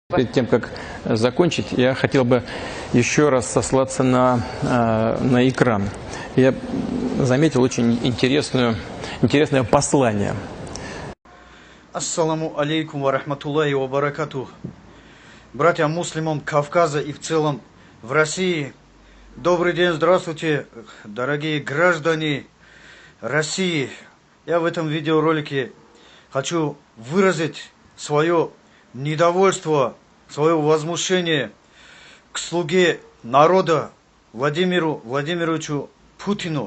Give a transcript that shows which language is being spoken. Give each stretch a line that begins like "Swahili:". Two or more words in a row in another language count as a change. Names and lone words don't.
Russian: Перед тем, как закончить, я хотел бы еще раз сослаться на экран. Я заметил очень интересное послание.
Arabic: السلام عليكم ورحمة الله وبركاته.
Russian: Братья мусульман Кавказа и в целом в России. Добрый день, здравствуйте, дорогие граждане России. Я в этом видеоролике хочу выразить свое недовольство, свое возмущение к слуге народа Владимиру Владимировичу Путину.